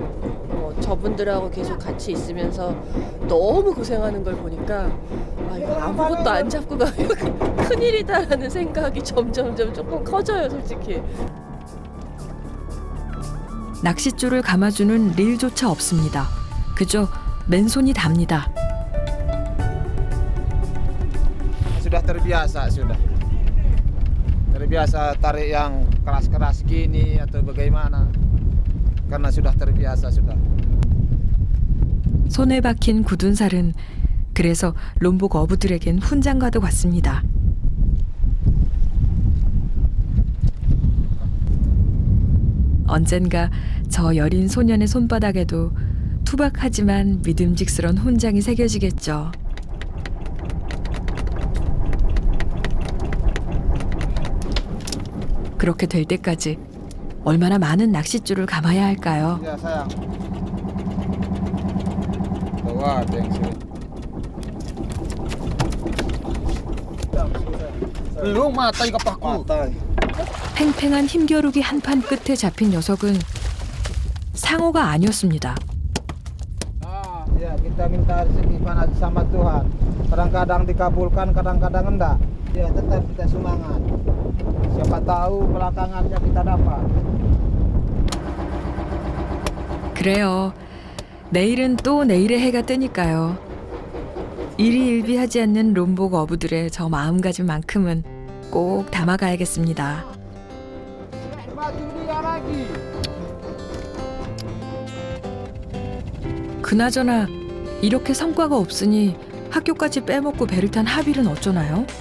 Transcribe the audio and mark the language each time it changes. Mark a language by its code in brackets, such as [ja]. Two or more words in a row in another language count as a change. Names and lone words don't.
[ko] 저분들하고 계속 같이 있으면서 너무 고생하는 걸 보니까 이거 아무것도 안 잡고 가면 큰일이다라는 생각이 점점점 조금 커져요, 솔직히. 낚싯줄을 감아주는 릴조차 없습니다. 그저 맨손이 답니다. [id] Sudah terbiasa sudah. Terbiasa tarik yang keras-keras gini atau bagaimana. Karena sudah terbiasa sudah. [ko] 손에 박힌 굳은 살은 그래서 롬복 어부들에겐 훈장과도 같습니다. 언젠가 저 여린 소년의 손바닥에도 투박하지만 믿음직스러운 훈장이 새겨지겠죠. 그렇게 될 때까지 얼마나 많은 낚싯줄을 감아야 할까요? [id] Ya sayang. Bawa ada yang sini. Lu matai kapakku. [ko] 팽팽한 힘겨루기 한판 끝에 잡힌 녀석은 상어가 아니었습니다. [id] Ya kita minta rezeki sama Tuhan. Kadang-kadang dikabulkan, kadang-kadang enggak. Ya tetap kita semangat. Siapa tahu belakangannya kita dapat. [ko] 그래요. 내일은 또 내일의 해가 뜨니까요. 일희일비하지 않는 롬복 어부들의 저 마음가짐만큼은 꼭 담아가야겠습니다. 그나저나 이렇게 성과가 없으니 학교까지 빼먹고 배를 탄 하빌은 어쩌나요?